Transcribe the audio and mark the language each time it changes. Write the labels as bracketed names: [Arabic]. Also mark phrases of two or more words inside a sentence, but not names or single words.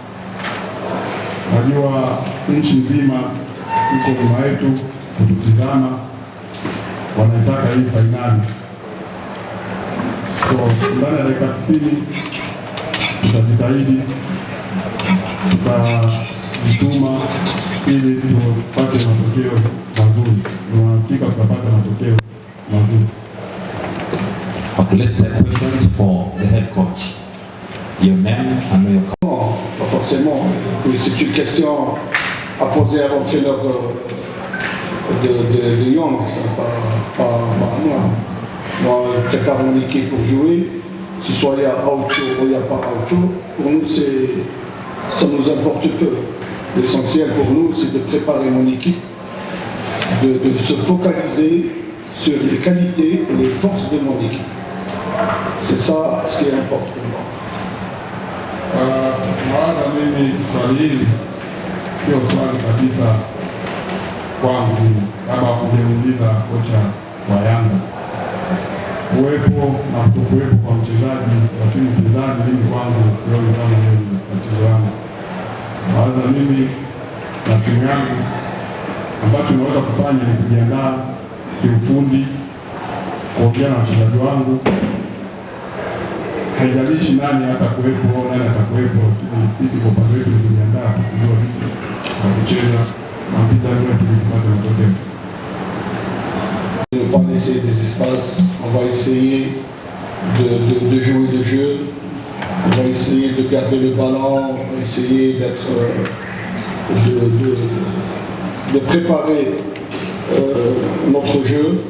[Swahili] Najua nchi nzima iko nyuma yetu kututizama, wanaitaka hii fainali. So ndani ya dakika 90 tutajitahidi, tutajituma ili tupate matokeo mazuri. Tunahakika tutapata matokeo mazuri. [English] Okay, let's set questions for the head coach. Your name and your coach. [French] Non, pas forcément. C'est une question à poser à l'entraîneur de Young, pas à moi. Moi, je prépare mon équipe pour jouer. Si soit il y a Aucho ou il n'y a pas Aucho, pour nous, ça nous importe peu. L'essentiel pour nous, c'est de préparer mon équipe, de se focaliser sur les qualités et les forces de mon équipe. C'est ça ce qui importe pour moi. [Swahili] Mawaza mimi swali hili sio swali kabisa kwangu, kama kujeuliza kocha wa Yanga. Uwepo na kutokuwepo kwa mchezaji wa timu pinzani, mimi kwangu sioni kama hiyo ni tatizo langu. Mawaza mimi na timu yangu ambacho tunaweza kufanya ni kujiandaa kiufundi, kuongea na wachezaji wangu. Haijalishi nani atakuwepo au nani atakuwepo, sisi kwa upande wetu tunajiandaa kujua sisi na kucheza na mpinzani wetu kupata matokeo. [French] On ne va pas laisser des espaces, on va essayer de jouer le jeu, on va essayer de garder le ballon, on va essayer de préparer notre jeu.